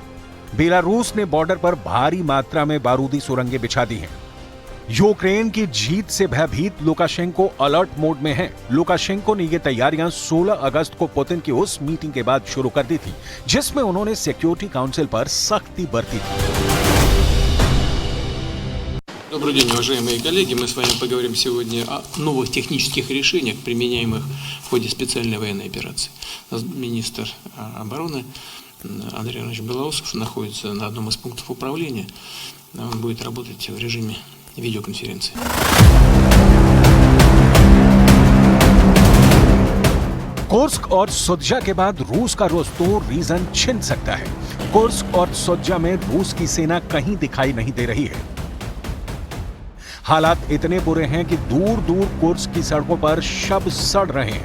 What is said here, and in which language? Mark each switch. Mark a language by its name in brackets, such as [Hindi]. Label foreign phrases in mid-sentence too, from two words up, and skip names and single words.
[Hindi] बेलारूस ने बॉर्डर पर भारी मात्रा में बारूदी सुरंगें बिछा दी हैं। यूक्रेन की जीत से भयभीत लुकाशेंको [English] alert mode [Hindi] में हैं। लुकाशेंको ने ये तैयारियां 16 अगस्त को पुतिन की उस मीटिंग के बाद शुरू कर दी थी, जिसमें उन्होंने सिक्योरिटी काउंसिल पर सख्ती बरती थी। [Russian] Добрый день, уважаемые коллеги. Мы с вами поговорим сегодня о новых технических решениях, применяемых в ходе специальной военной операции. Министр обороны Андрей Иванович Белоусов находится на одном из пунктов управления. Он будет работать в режиме видеоконференции. [Hindi] कुर्स्क और सुद्जा के बाद रूस का रोस्तोव रीजन छिन सकता है। कुर्स्क और सुद्जा में रूस की सेना कहीं दिखाई नहीं दे रही है। हालात इतने बुरे हैं कि दूर दूर कुर्स्क की सड़कों पर शव सड़ रहे हैं।